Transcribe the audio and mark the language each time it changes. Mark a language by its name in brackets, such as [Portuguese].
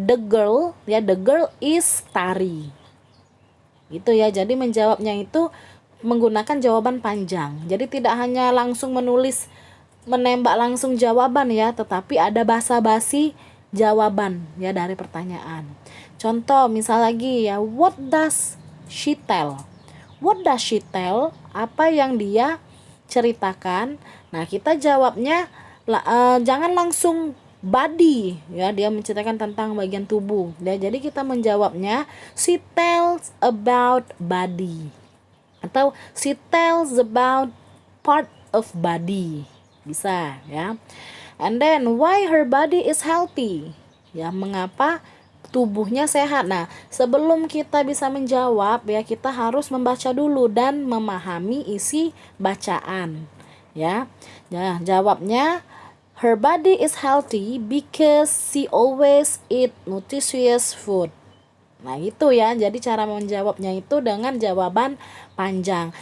[English] The girl is Tari. [Indonesian] Gitu ya. Jadi menjawabnya itu menggunakan jawaban panjang. Jadi tidak hanya langsung menembak langsung jawaban ya, tetapi ada basa-basi jawaban ya dari pertanyaan. Contoh misal lagi ya, [English] what does she tell? What does she tell? [Indonesian] Apa yang dia ceritakan? Nah, kita jawabnya jangan langsung body ya, dia menceritakan tentang bagian tubuh. Ya, jadi kita menjawabnya [English] she tells about body atau she tells about part of body. [Indonesian] Bisa ya. [English] And then why her body is healthy? [Indonesian] Ya, mengapa tubuhnya sehat? Nah, sebelum kita bisa menjawab ya kita harus membaca dulu dan memahami isi bacaan. Ya. Nah, jawabnya [English] her body is healthy because she always eat nutritious food. [Indonesian] Nah, itu ya. Jadi cara menjawabnya itu dengan jawaban panjang.